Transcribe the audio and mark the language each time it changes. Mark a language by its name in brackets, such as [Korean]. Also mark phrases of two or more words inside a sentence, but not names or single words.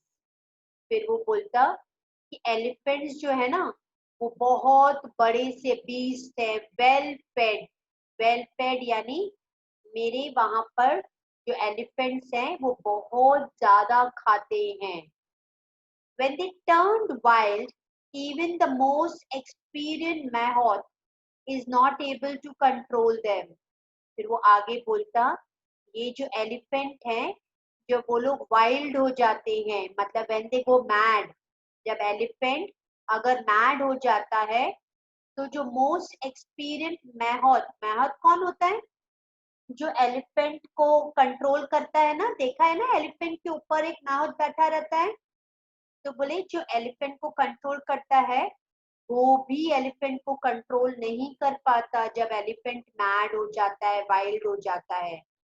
[Hindi] फिर वो बोलता कि एलिफेंट्स जो है ना वो बहुत बड़े से बीस्ट है, [English] well fed, well fed [Hindi] यानी मेरे वहां पर जो एलिफेंट्स हैं वो बहुत ज्यादा खाते हैं। [English] When they turned wild, even the most experienced Mahout is not able to control them. [Hindi] फिर वो आगे बोलता, ये जो एलिफेंट हैं जब वो लोग वाइल्ड हो जाते हैं, मतलब [English] when they go mad, [Hindi] जब एलिफेंट अगर मैड हो जाता है तो जो [English] most experience [Hindi] मैहौत, मैहौत कौन होता है? जो एलिफेंट को कंट्रोल करता है ना, देखा है ना एलिफेंट के ऊपर एक मैहौत बैठा रहता है, तो बोले जो एलिफेंट को कंट्रोल करता है वो भी एलिफेंट को कंट्रोल नहीं कर पाता जब एलिफेंट मैड हो जाता है, वाइल्ड हो जाता है।